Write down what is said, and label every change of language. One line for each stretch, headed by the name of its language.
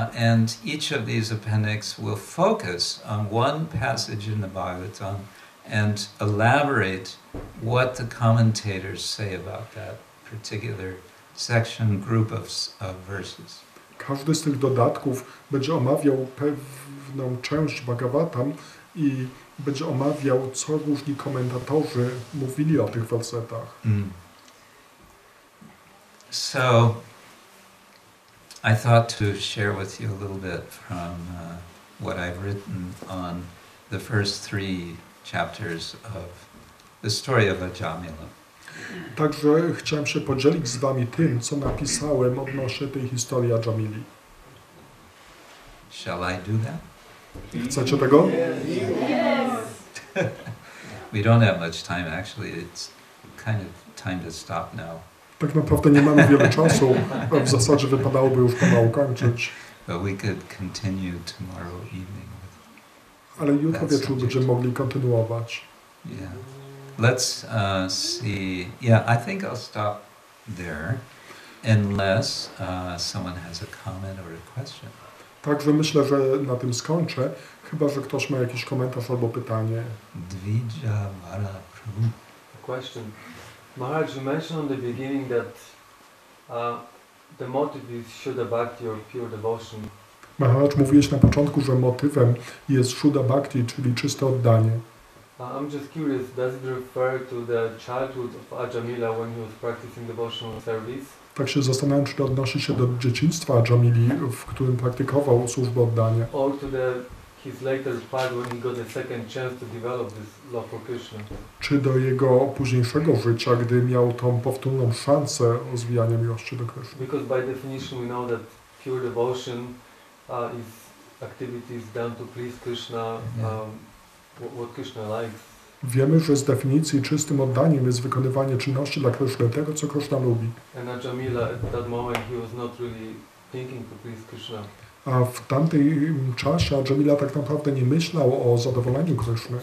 English: And each of these appendix will focus on one passage in the Bhagavatam and elaborate what the commentators say about that particular section, group of verses.
Polish: Każdy z tych dodatków będzie omawiał pewną część Bhagavatam i będzie omawiał, co różni komentatorzy mówili o tych wersetach.
English: So, I thought to share with you a little bit from what I've written on the first 3 chapters of the story of Jamila.
Polish: Także chciałem się podzielić z wami tym, co napisałem odnośnie tej historii Jamili.
English: Shall I do that?
Polish: Chcecie tego?
English: We don't have much time, actually. It's kind of time to stop now.
Polish: Tak naprawdę nie mamy wiele czasu. W zasadzie wypadałoby już pomału kończyć.
English: But we could continue tomorrow evening.
Polish: Ale jutro wieczór będziemy mogli kontynuować.
English: Yeah. Let's see. Yeah, I think I'll stop there, unless someone has a comment or a question.
Polish: Także myślę, że na tym skończę, chyba że ktoś ma jakiś komentarz albo pytanie.
English: Dvija Vara Prabhu. Question. Maharaj, you mentioned on the beginning that the motive is Shuddha Bhakti or pure devotion.
Polish: Maharaj, mówiłeś na początku, że motywem jest Shuddha Bhakti, czyli czyste oddanie.
English: I'm just curious, does it refer to the childhood of Ajamila when he was practicing devotional service?
Polish: Tak się zastanawiam, czy to odnosi się do dzieciństwa Jamili, w którym praktykował służbę oddania.
English: Or to his later part when he got a second chance to develop this love for Krishna?
Polish: Czy do jego późniejszego życia, gdy miał tą powtórną szansę rozwijania miłości do Kryszny.
English: Because by definition we know that pure devotion is activities done to please Krishna, what Krishna likes.
Polish: Wiemy, że z definicji czystym oddaniem jest wykonywanie czynności dla Kryszny, tego co Krishna lubi.
English: And Ajamila at that moment he was not really thinking to please Krishna.
Polish: A w tamtym czasie Ajamila tak naprawdę nie myślał o zadowoleniu Kryszny.